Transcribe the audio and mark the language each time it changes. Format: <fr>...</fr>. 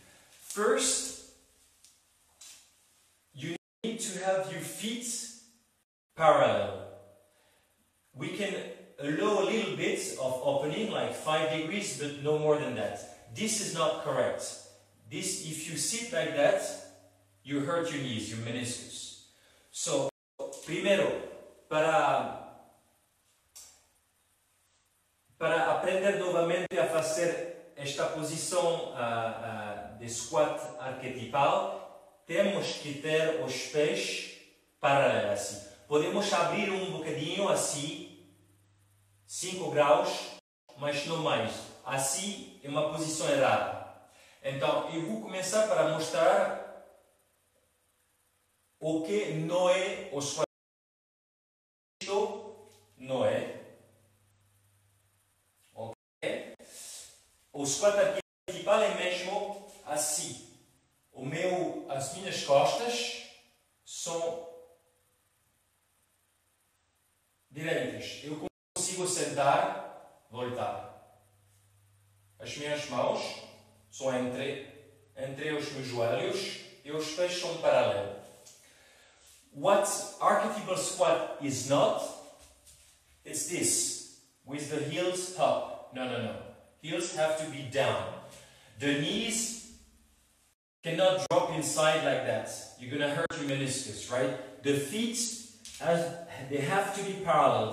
<en>First, you need to have your feet parallel. We can allow a little bit of opening, like 5 degrees, but no more than that. This is not correct. If you sit like that, you hurt your knees, your meniscus.</en> <pt>So, primero, para aprender novamente a fazer esta posição de squat arquetipal, temos que ter os pés paralelos assim. Podemos abrir um bocadinho assim, 5 graus, mas não mais. Assim é uma posição errada. Então, eu vou começar para mostrar o que não é o squat. Isto não é. Ok? O squat arquetipal é mesmo assim. As minhas costas são direitas. Eu consigo sentar, voltar. As minhas mãos são entre os meus joelhos e os pés são paralelos.</pt> <en>What archetypal squat is not, it's this, with the heels up. No. Heels have to be down. The knees cannot drop inside like that. You're going to hurt your meniscus, right? The feet, they have to be parallel.</en>